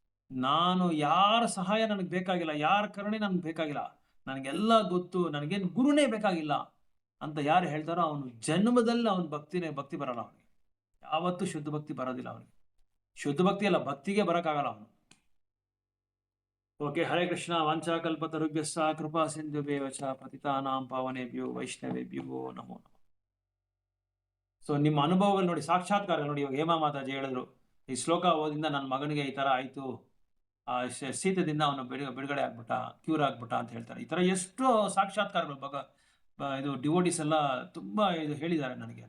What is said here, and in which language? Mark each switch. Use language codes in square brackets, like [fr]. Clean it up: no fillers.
[kn] ನಾನು ಯಾರ ಸಹಾಯ ನನಗೆ ಬೇಕಾಗಿಲ್ಲ, ಯಾರ ಕರುಣೆ ನನಗೆ ಬೇಕಾಗಿಲ್ಲ, ನನಗೆಲ್ಲ ಗೊತ್ತು, ನನಗೇನು ಗುರುನೇ ಬೇಕಾಗಿಲ್ಲ ಅಂತ ಯಾರು ಹೇಳ್ತಾರೋ ಅವನು ಜನ್ಮದಲ್ಲಿ ಅವನ ಭಕ್ತಿ ಬರಲ್ಲ. ಅವನಿಗೆ ಯಾವತ್ತೂ ಶುದ್ಧ ಭಕ್ತಿ ಬರೋದಿಲ್ಲ. ಅವನಿಗೆ ಶುದ್ಧ ಭಕ್ತಿ ಅಲ್ಲ, ಭಕ್ತಿಗೆ ಬರೋಕ್ಕಾಗಲ್ಲ ಅವನು. [sa] ఓకే. హరే కృష్ణ. వాంఛాకల్పతరుభ్యశ్చ కృపా సింధుభ్యేవ చ పతితానాం ಪಾವನೇಭ್ಯೋ ವೈಷ್ಣವೇಭ್ಯೋ ನಮೋ ನಮಃ. [kn] ಸೊ ನಿಮ್ಮ ಅನುಭವಗಳು ನೋಡಿ, ಸಾಕ್ಷಾತ್ಕಾರ ನೋಡಿ. ಇವಾಗ ಹೇಮಾ ಮಾತಾಜಿ ಹೇಳಿದ್ರು, ಈ ಶ್ಲೋಕ ಓದಿಂದ ನನ್ನ ಮಗನಿಗೆ ಈ ತರ ಆಯ್ತು, ಶೀತದಿಂದ ಅವನು ಬಿಡುಗಡೆ ಆಗ್ಬಿಟ್ಟ, ಕ್ಯೂರ್ ಆಗ್ಬಿಟ್ಟ ಅಂತ ಹೇಳ್ತಾರೆ. ಈ ತರ ಎಷ್ಟೋ ಸಾಕ್ಷಾತ್ಕಾರಗಳು ಇದು ಡಿವೋಟಿಸ್ ಎಲ್ಲ ತುಂಬಾ ಇದು ಹೇಳಿದ್ದಾರೆ ನನಗೆ.